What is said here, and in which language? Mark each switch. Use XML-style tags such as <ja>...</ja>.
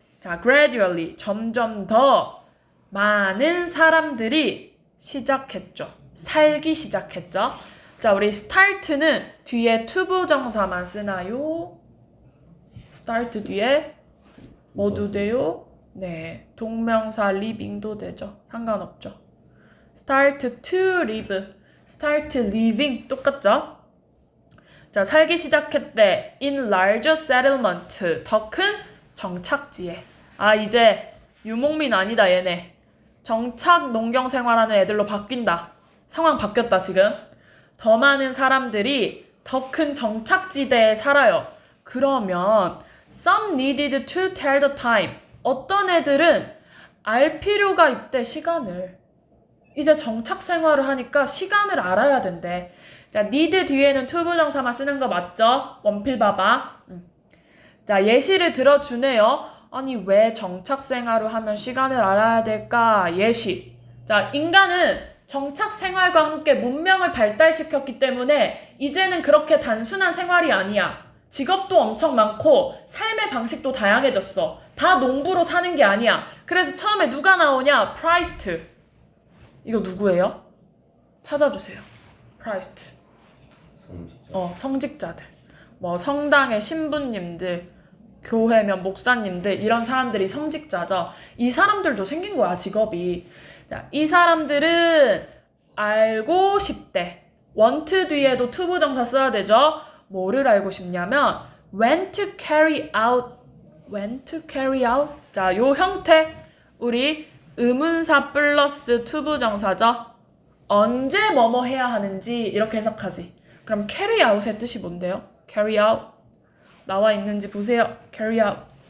<ko>자, gradually 점점 더 많은 사람들이 시작했죠. 살기 시작했죠. 자, 우리 start는 뒤에 to 부정사만 쓰나요? start 뒤에 뭐도 돼요? 네, 동명사 living도 되죠. 상관없죠.</ko> <en>start to live, start living</en> <ko>똑같죠? 자, 살기 시작했대.</ko> <en>in larger settlement,</en> <ko>더 큰 정착지에. 아, 이제 유목민 아니다 얘네. 정착 농경 생활하는 애들로 바뀐다. 상황 바뀌었다 지금. 더 많은 사람들이 더 큰 정착지대에 살아요. 그러면</ko> <en>some needed to tell the time.</en> <ko>어떤 애들은 알 필요가 있대, 시간을. 이제 정착 생활을 하니까 시간을 알아야 된대. 자, need 뒤에는 to 부정사만 쓰는 거 맞죠? 원필 봐봐. 자, 예시를 들어주네요. 아니, 왜 정착 생활을 하면 시간을 알아야 될까? 예시. 자, 인간은 정착 생활과 함께 문명을 발달시켰기 때문에 이제는 그렇게 단순한 생활이 아니야. 직업도 엄청 많고 삶의 방식도 다양해졌어. 다 농부로 사는 게 아니야. 그래서 처음에 누가 나오냐? 프라이스트. 이거 누구예요? 찾아주세요. 프라이스트. 성직자들. 뭐 성당의 신부님들, 교회면 목사님들, 이런 사람들이 성직자죠. 이 사람들도 생긴 거야, 직업이. 자, 이 사람들은 알고 싶대. want 뒤에도 to 부정사 써야 되죠. 뭐를 알고 싶냐면</ko> <en>when to carry out. when to carry out.</en> <ko>자, 요 형태 우리 의문사 플러스 to 부정사죠. 언제 뭐뭐 해야 하는지 이렇게 해석하지. 그럼</ko> <en>carry out</en> <ko>의 뜻이 뭔데요?</ko> <en>carry out.</en> <ko>나와 있는지 보세요.</ko> <en>carry out.</en>